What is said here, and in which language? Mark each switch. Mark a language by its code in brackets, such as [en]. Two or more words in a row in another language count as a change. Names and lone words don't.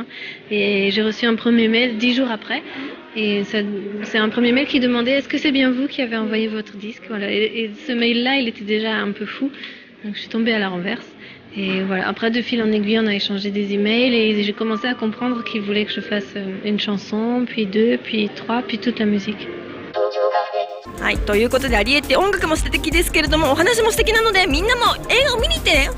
[fr] Et j'ai reçu un premier mail 10 jours après. Et c'est un premier mail qui demandait est-ce que c'est bien vous qui avez envoyé votre disque? Voilà. Et ce mail-là, il était déjà un peu fou. Donc, je suis tombée à la renverse. Et voilà, après de fil en aiguille, on a échangé des emails et j'ai commencé à comprendre qu'il voulait que je fasse une chanson, puis 2, puis 3, puis toute la musique. [ja] はい、ということでアリエッティ音楽も素敵ですけれどもお話も素敵なのでみんなも映画を見に行ってね。